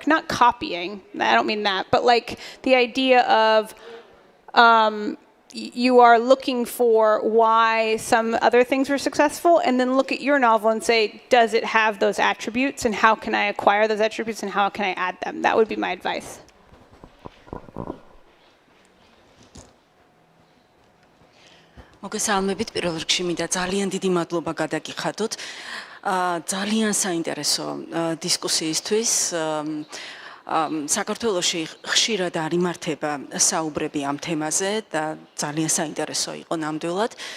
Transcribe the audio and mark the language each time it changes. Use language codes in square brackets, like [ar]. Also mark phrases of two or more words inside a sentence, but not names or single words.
[en] Not copying, I don't mean that, but like the idea of you are looking for why some other things were successful and then look at your novel and say, does it have those attributes and how can I acquire those attributes and how can I add them? That would be my advice. [ka] მოგესალმებით პირველ რიგში მინდა ძალიან დიდი მადლობა გადაგიხადოთ ძალიან საინტერესო დისკუსიისთვის საქართველოში ხშირად არ იმართება საუბრები ამ თემაზე და ძალიან საინტერესო იყო ნამდვილად